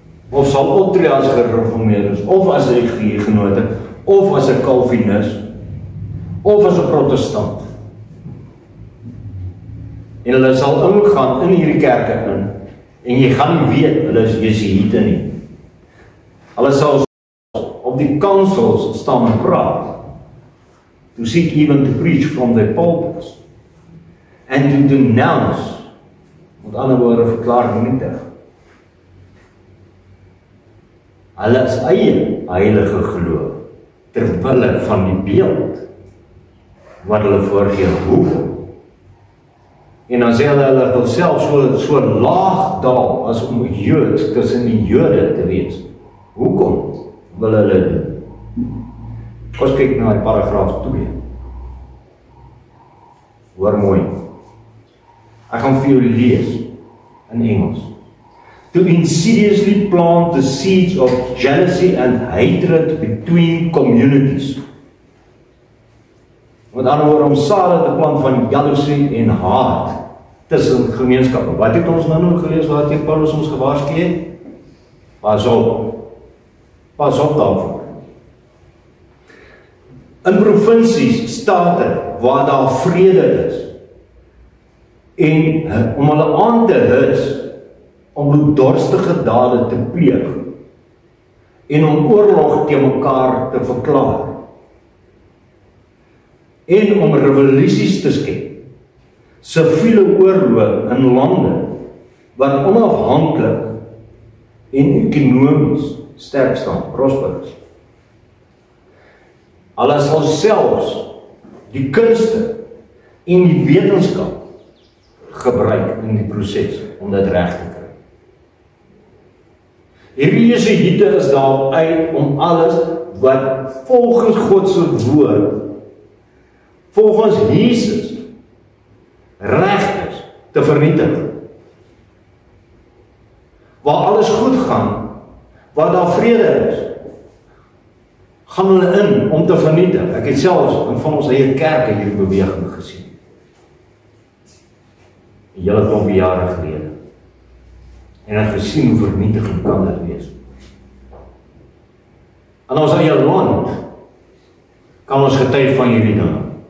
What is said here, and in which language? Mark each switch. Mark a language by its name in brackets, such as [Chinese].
[Afrikaans] Of sal optree as gereformeerdes, of as 'n Huguenote, of as 'n Calvinist, of as 'n Protestant. En hulle sal ingaan in hierdie kerke in, en jy gaan nie weet, hulle is Jesuïte nie. Hulle sal op die councils staan en praat, [English] to seek even to preach from their pulpits, and to denounce, [Afrikaans] met ander woorde verklaar vernietig, hulle is eie heilige geloof, terwille van die beeld, wat hulle voorgee, hoeveel. En dan sê hulle wil self so laag daal as om Jood tussen die Jode te wees. Hoekom wil hulle doen? Kom ons kyk na die paragraaf 2. Hoor mooi. Ek gaan vir jou lees in Engels. [English] To insidiously plant the seeds of jealousy and hatred between communities. [Afrikaans] Met ander woorde, om sade te plant van jaloesie en haat tussen gemeenskappe. Wat het ons nou gelees waar teen Paulus ons gewaarsku het? Pas op. Pas op daarvoor. In provinsies, state waar daar vrede is en om hulle aan te hits om bloeddorstige dade te pleeg en om oorlog teen mekaar te verklaar en om revolusies te skep, siviele oorloë in lande wat onafhanklik en ekonomies sterk staan, prosper is. Hulle sal selfs die kunste en die wetenskap gebruik in die proses om dit reg te kry. Hierdie Jesuïte is daar uit om alles wat volgens God se woord, volgens Jesus, reg is, te vernietig. Waar alles goed gaan, waar daar vrede is, gaan hulle in om te vernietig. Ek het selfs in van ons eie kerke hierdie beweging gesien. 'n hele klomp jare gelede. En ek gesien hoe vernietigend kan dit wees. In ons eie land kan ons getuig van hierdie dinge.